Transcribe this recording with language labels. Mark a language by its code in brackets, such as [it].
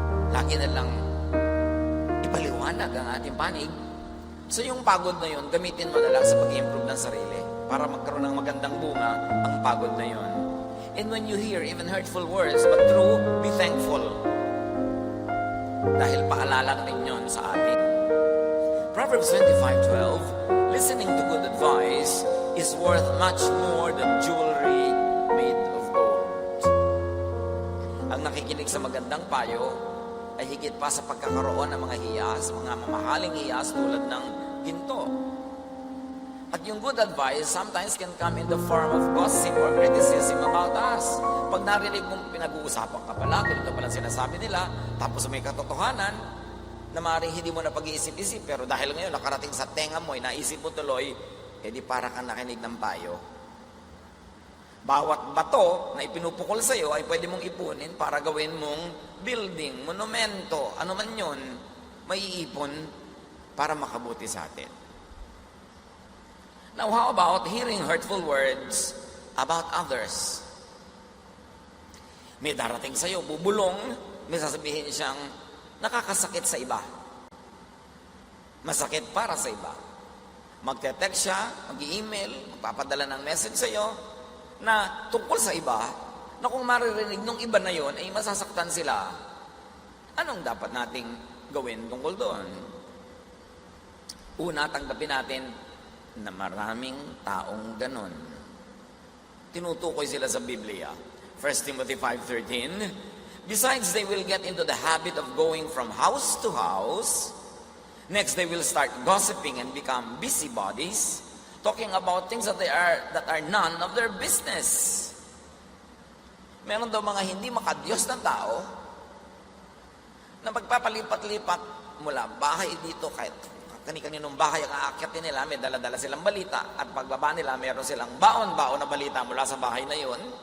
[tl] Lagi na lang ipaliwanag ang ating panig. So yung pagod na yun, gamitin mo na lang sa pag-improve ng sarili para magkaroon ng magandang bunga ang pagod na yun. [en] And when you hear even hurtful words, but true, be thankful. [tl] Dahil paalala rin yun sa atin. [en] Proverbs 25:12, listening to good advice is worth much more than jewelry made of gold. [tl] Ang nakikinig sa magandang payo ay higit pa sa pagkakaroon ng mga hiyas, mga mamahaling hiyas tulad ng ginto. At yung [en] good advice sometimes can come in the form of gossip or criticism about us. [tl] Pag narinig mong pinag-uusapan ka pala, ganito pala sinasabi nila, tapos may katotohanan na maaaring hindi mo na pag-iisip-isip, pero dahil ngayon nakarating sa tenga mo, naisip mo tuloy, edi para kang nakinig ng payo. Bawat bato na ipinupukol sa iyo ay pwede mong ipunin para gawin mong building, monumento, ano man yun, may iipon para makabuti sa atin. [en] Now, how about hearing hurtful words about others? [tl] May darating sa iyo, bubulong, may sasabihin siyang nakakasakit sa iba. Masakit para sa iba. Magte-text siya, mag-i-email, magpapadala ng message sa iyo na tungkol sa iba, na kung maririnig ng iba na yon ay masasaktan sila. Anong dapat nating gawin tungkol doon? Una, tanggapin natin na maraming taong ganon. Tinutukoy sila sa Biblia. [en] 1 Timothy 5:13, besides, they will get into the habit of going from house to house. Next, they will start gossiping and become busybodies, talking about things that are none of their business. [tl] Meron daw mga hindi makadiyos ng tao na magpapalipat-lipat mula bahay dito kahit kani-kaninong bahay ang aakyatin nila, may dala-dala silang balita, at pagbaba nila, meron silang baon-baon na balita mula sa bahay na yun.